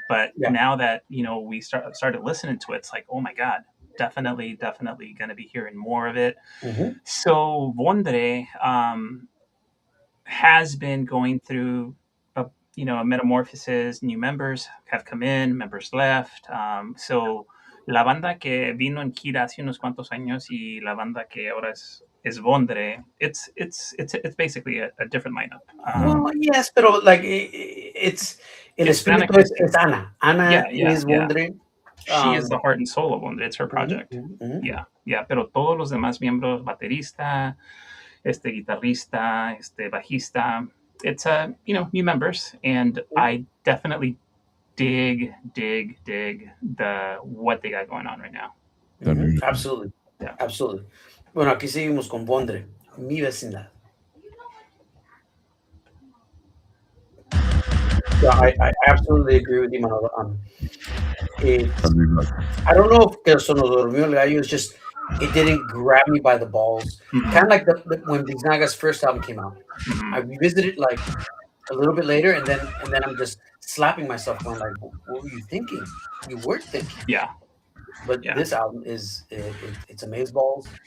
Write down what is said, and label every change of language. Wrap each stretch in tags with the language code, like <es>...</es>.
<en>But now that we started listening to it, it's like, oh my god, definitely going to be hearing more of it. Mm-hmm. So Vondre has been going through a metamorphosis. New members have come in, members left.</en> <es>So la banda que vino en gira hace unos cuantos años y la banda que ahora es Vondre,</es> <en>it's basically a different lineup. Well, yes,</en> <es>pero</es> <en>like it's</en> <es>el espíritu es Ana.</es> <en>Ana is Vondre. She is the heart and soul of Vondre. It's her project. Mm-hmm. Yeah.</en> <es>Pero todos los demás miembros, baterista, guitarrista, bajista,</es> <en>it's new members, and I definitely dig the what they got going on right now. Mm-hmm. Absolutely. Yeah. Absolutely.</en> <es>Bueno, aquí seguimos con Vondre, mi vecindad.</es> <en>Yeah, I absolutely agree with you, Manolo. I don't know if</en> <es>se nos durmió el gallo.</es> <en>It's just it didn't grab me by the balls. Mm-hmm. Kind of like when Vecindad's first album came out. Mm-hmm. I revisited like a little bit later, and then I'm just slapping myself, going like, "What were you thinking? You weren't thinking." Yeah. But this album is it's amazeballs.</en>